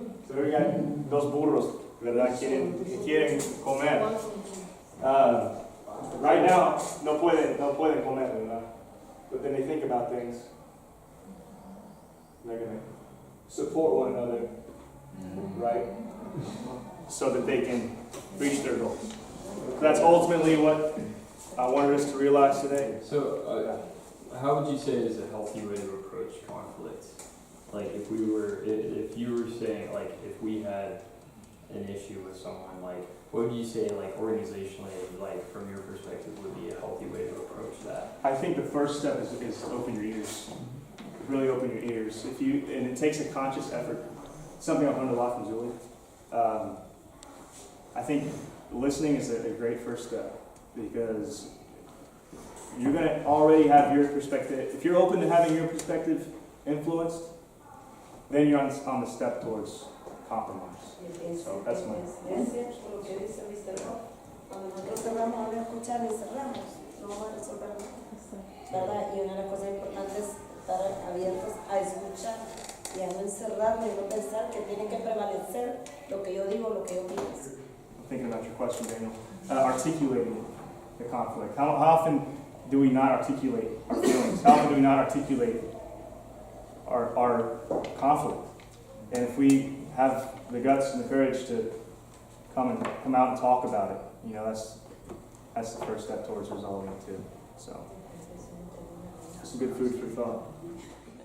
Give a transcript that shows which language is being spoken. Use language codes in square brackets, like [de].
[en] So we got [es] dos burros, ¿verdad? Que quieren comer. [en] Right now, [es] no pueden comer, ¿verdad? [en] But then they think about things. They're going to support one another, right? So that they can reach their goals. That's ultimately what I wanted us to realize today. So, how would you say is a healthy way to approach conflict? Like, if you were saying, like, if we had an issue with someone, like, what would you say, like, organizationally, like, from your perspective, would be a healthy way to approach that? I think the first step is open your ears. Really open your ears. And it takes a conscious effort. Something I've learned a lot from Julie. I think listening is a great first step because you're going to already have your perspective. If you're open to having your perspective influenced, then you're on the step towards compromise. So that's my... [es] Es cierto lo que dice Mr. Roth. Cuando nosotros cerramos a escuchar y cerramos, no vamos a resolver nada. ¿Verdad? Y una de las cosas importantes es estar abiertos a escuchar y a no encerrarme y no pensar que tiene que prevalecer lo que yo digo, lo que yo pienso. [en] Thinking about your question, Daniel. Articulating the conflict. How often do we not articulate our feelings? How often do we not articulate our conflict? And if we have the guts and the courage to come out and talk about it, you know, that's the first step towards resolving it too. So, some good food for thought.